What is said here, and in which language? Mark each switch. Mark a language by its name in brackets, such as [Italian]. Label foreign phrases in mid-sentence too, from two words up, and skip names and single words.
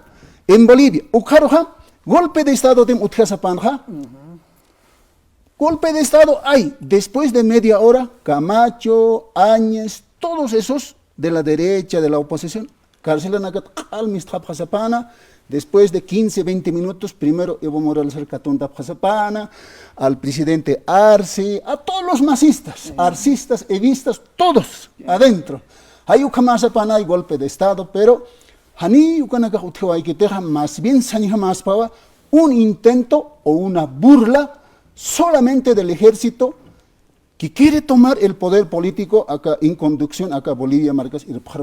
[Spanish] En Bolivia, Ucaroja, golpe de Estado de Utjasapanja, golpe de Estado hay, después de media hora, Camacho, Áñez, todos esos de la derecha, de la oposición, después de 15, 20 minutos, primero Evo Morales al presidente Arce, a todos los masistas, arcistas, evistas, todos adentro. Hay Ucamasapana y golpe de Estado, pero más bien un intento o una burla solamente del ejército que quiere tomar el poder político acá en conducción acá Bolivia, Marcas y